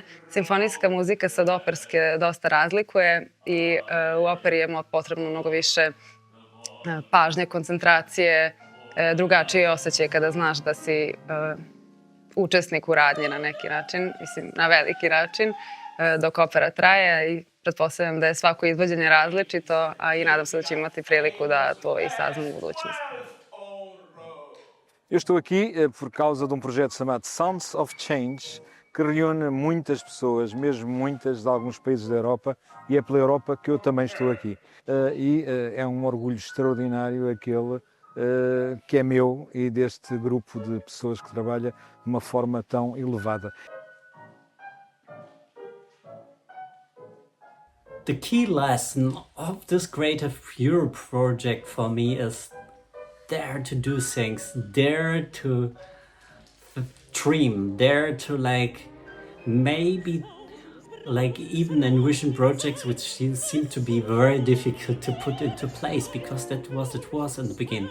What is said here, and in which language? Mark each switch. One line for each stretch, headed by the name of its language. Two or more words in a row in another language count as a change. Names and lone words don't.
Bosnian: Simfonijska muzika se od operske dosta razlikuje i u operi je potrebno mnogo više pažnje, koncentracije, drugačije osjećaj kada znaš da si učesnik u radnji na neki način, mislim na veliki način, dok opera traje i pretpostavljam da je svako izvođenje različito, a i nadam se da ću imati priliku da to i saznam u budućnosti.
Portuguese: Eu estou aqui por causa de projeto chamado Sounds of Change, que reúne muitas pessoas, mesmo muitas de alguns países da Europa, e é pela Europa que eu também estou aqui. E é orgulho extraordinário aquele que é meu e deste grupo de pessoas que trabalha de uma forma tão elevada.
English: The key lesson of this Creative Europe project for me is dare to do things, dare to dream, dare to maybe even envision projects which seem to be very difficult to put into place, because that was it was in the beginning.